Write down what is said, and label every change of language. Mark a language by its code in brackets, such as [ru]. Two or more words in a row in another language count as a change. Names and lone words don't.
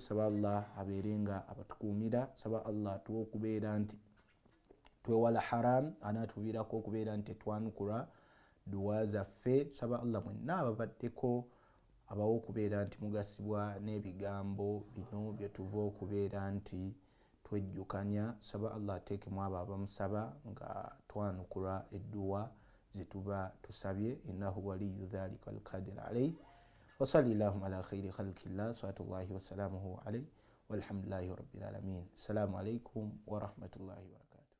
[lg] Saba Allah abeerenga abatukuumira, saba Allah tuwe okubeera nti twewala haram anaatuviirako okubeera nti twanukula duwa zaffe. Saba Allah mwenna ababaddeko abawo okubeera nti mugasibwa n'ebigambo bino bye tuva okubeera nti twejjukanya. Saba Allah ateekemu abo abamusaba nga twanukula edduwa zetuba tusabye. [ar] إنه ولي ذلك القادر عليه وصلى الله على خير خلق الله صلوات الله وسلامه عليه والحمد لله رب العالمين. السلام عليكم ورحمة الله وبركاته.